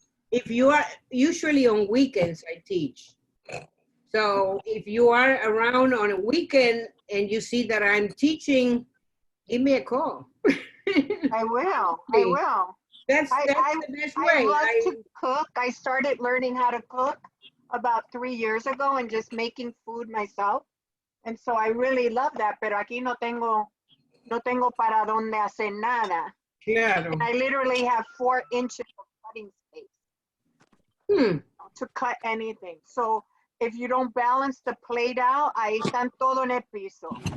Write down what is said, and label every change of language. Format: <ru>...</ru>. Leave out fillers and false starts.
<en>If you are, usually on weekends I teach. So if you are around on a weekend and you see that I'm teaching, give me a call. I will. That's the best way. I love to cook. I started learning how to cook about 3 years ago and just making food myself. And so I really love that,</en> <es>pero aquí no tengo para donde hacer nada. Claro.</es> <en>And I literally have 4 inches of cutting space to cut anything. So if you don't balance the plate out,</en> <es>ahí están todo en el piso.</es>